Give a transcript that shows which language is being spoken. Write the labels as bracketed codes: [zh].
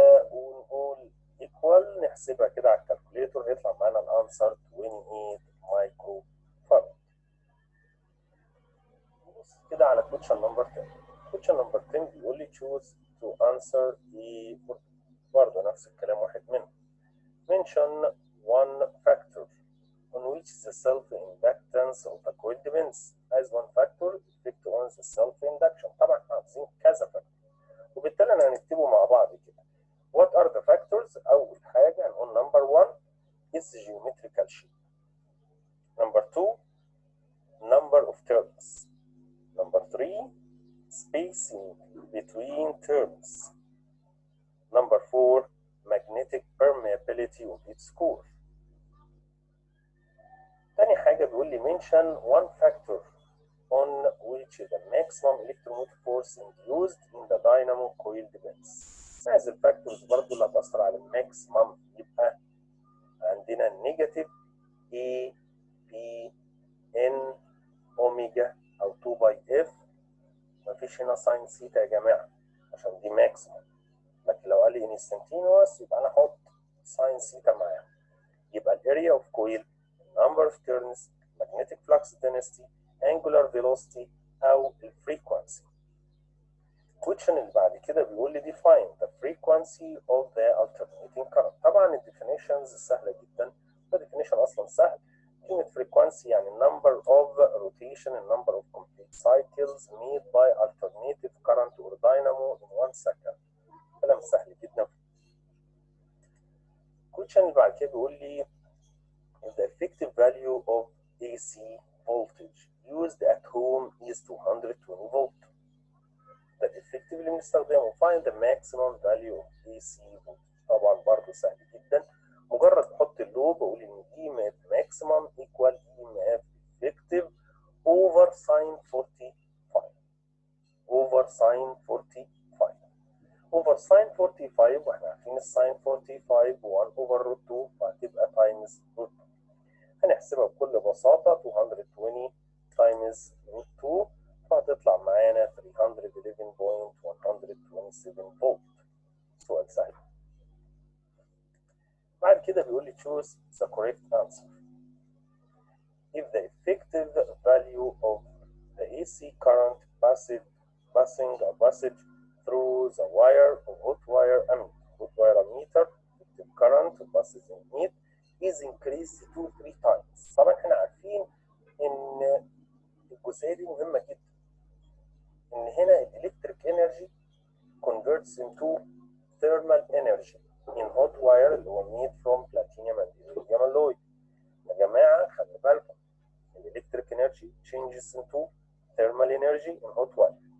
[ar] ونقول ايكوال، نحسبها كده على الكالكوليتور هيطلع معانا الانسر 28 مايكرو فاراد. نبص كده على كوتشن نمبر 10. كوتشن نمبر 10 بيقول لي [en] choose to answer the [ar] برضه نفس الكلام واحد منهم. [en] mention one factor on which the self-inductance of the coil depends. as one factor effect on the self-induction. [ar] طبعا عايزين كذا فاكتور وبالتالي انا هنكتبه مع بعض كده. [en] What are the factors؟ [ar] أول حاجة هنقول [en] number 1 is geometrical shape. number 2 number of terms. number 3 spacing between terms. number 4 magnetic permeability of its core. [ar] تاني حاجة بيقول لي [en] mention one factor on which the maximum electromotive force induced in the dynamo coil depends. [ar] عايز الفاكتورز برضه اللي هتأثر على الماكسيمم. يبقى عندنا نيجاتيف A B N أوميجا أو 2 باي F. مفيش هنا ساين سيتا يا جماعة عشان دي ماكسيمم. لكن لو قال لي انستنتينوس يبقى أنا أحط ساين سيتا معاها. [en] يبقى الاريا of coil, number of turns, magnetic flux density, angular velocity أو الفريكونسي. [ar] الكويشن اللي بعد كده بيقول لي [en] define the frequency of the alternating current. [ar] طبعا الديفينيشنز سهله جدا، الديفينيشن اصلا سهل. [en] كلمة frequency يعني number of rotation and number of complete cycles made by alternative current or dynamo in 1 second. [ar] كلام سهل جدا. الكويشن اللي بعد كده بيقول لي [en] the effective value of AC voltage used at home is 220 volt. [ar] ده الeffective اللي بنستخدمه. [en] find the maximum value of AC voltage. [ar] طبعا برضه سهل جدا. [en] مجرد احط اللوب واقول ان E maximum equal EMF effective over sin 45 over sin 45 over sin 45 واحنا عارفين الساين 45 1 over root 2 فهتبقى times root 2. [ar] هنحسبها بكل بساطة 220 times root 2 فهتطلع معانا 311.127 فولت. سؤال سهل. بعد كده بيقول لي [en] choose the correct answer. If the effective value of the AC current passing a passage through the wire or hot wire ammeter, effective current passes in it is increased to 3 times. [ar] طبعا احنا عارفين ان الجزئية دي مهمة جدا. [en] ان هنا electric energy converts into thermal energy in hot wire اللي هو made from platinum and iridium alloy. [ar] يا جماعة خلي بالكم [en] electric energy changes into thermal energy in hot wire.